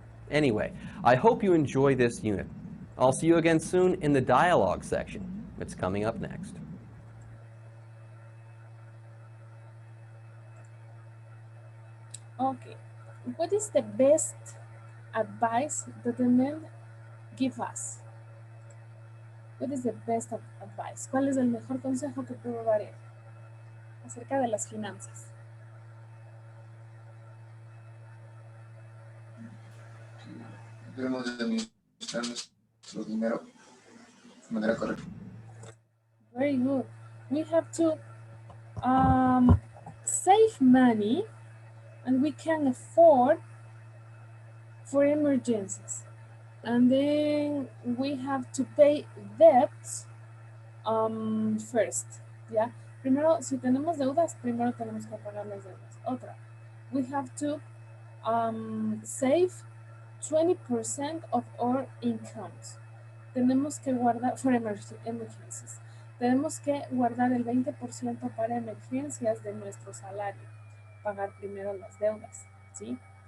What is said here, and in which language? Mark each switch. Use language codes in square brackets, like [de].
[en] Anyway, I hope you enjoy this unit. I'll see you again soon in the dialogue section. It's coming up next. Okay, what is the best advice that the men give us? What is the best advice? [es] ¿Cuál es el mejor consejo que puedo dar él acerca de las finanzas? Debemos de administrar nuestro dinero de manera correcta. [en] Very good. We have to save money, and we can afford for emergencies. And then we have to pay debts first. [es] ¿Ya? Primero, si tenemos deudas, primero tenemos que pagar las deudas. [en] Otra, we have to save 20% of our incomes. [es] Tenemos que guardar, for emergencies. Tenemos que guardar el 20% para emergencias de nuestro salario. Pagar primero las deudas, ¿sí?